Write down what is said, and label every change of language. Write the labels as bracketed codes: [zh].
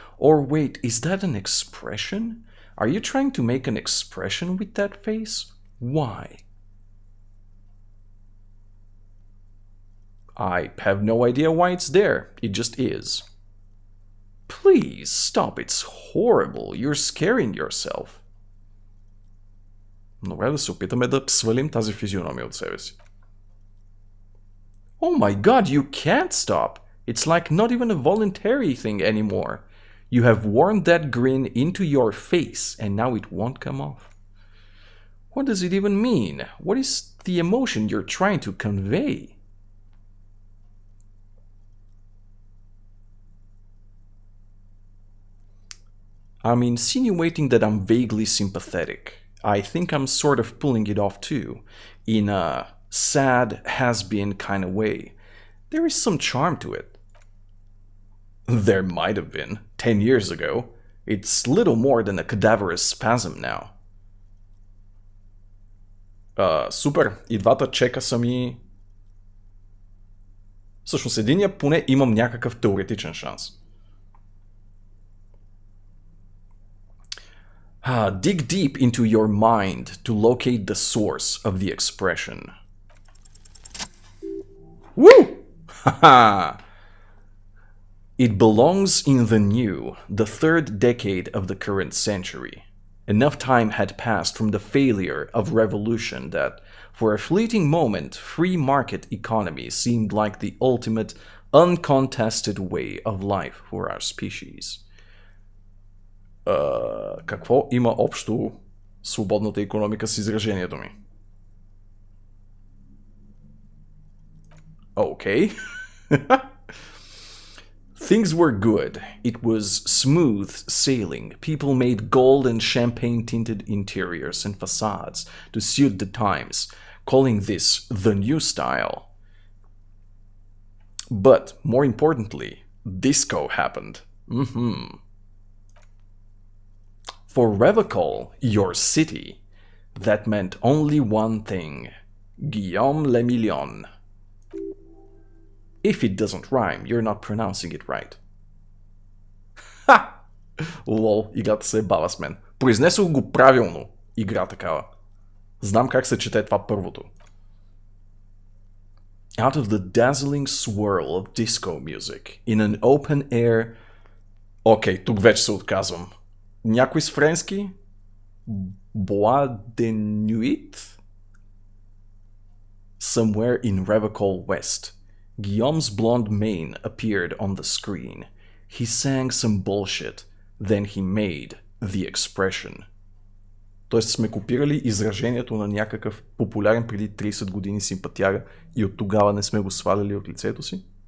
[en] Or wait, is that an expression? Are you trying to make an expression with that face? Why? I have no idea why it's there. It just is. Please stop, it's horrible. You're scaring yourself. [bg] Добре, да се опитаме да свалим тази физиономия от себе си. [en] Oh my god, you can't stop! It's like not even a voluntary thing anymore. You have worn that grin into your face and now it won't come off. What does it even mean? What is the emotion you're trying to convey? I'm insinuating that I'm vaguely sympathetic. I think I'm sort of pulling it off too, in a sad, has-been kind of way. There is some charm to it. There might have been, 10 years ago. It's little more than a cadaverous spasm now. [bg] Супер, и двата чека са ми... Всъщност единия поне имам някакъв теоретичен шанс. [en] Dig deep into your mind to locate the source of the expression. Woo! Haha! It belongs in the new, the third decade of the current century. Enough time had passed from the failure of revolution that, for a fleeting moment, free market economy seemed like the ultimate, uncontested way of life for our species. [bg] Какво има общо свободната икономика с изражението ми? [en] Okay. Things were good. It was smooth sailing. People made gold and champagne-tinted interiors and facades to suit the times, calling this the new style. But, more importantly, disco happened. For Revachol, your city, that meant only one thing. Guillaume le Million. If it doesn't rhyme, you're not pronouncing it right. [bg] Ха! Лол, играта се е бава с мен. Произнесох го правилно. Игра такава. Знам как се чете това първото. [en] Out of the dazzling swirl of disco music, in an open air... [bg] Окей, тук вече се отказвам. Някой с френски? [fr] Bois de nuit? [en] Somewhere in Revachol West, Guillaume's blonde mane appeared on the screen. He sang some bullshit, then he made the expression. [bg] Тоест сме копирали изражението на някакъв популярен преди 30 години симпатяга и от тогава не сме го сваляли от лицето си?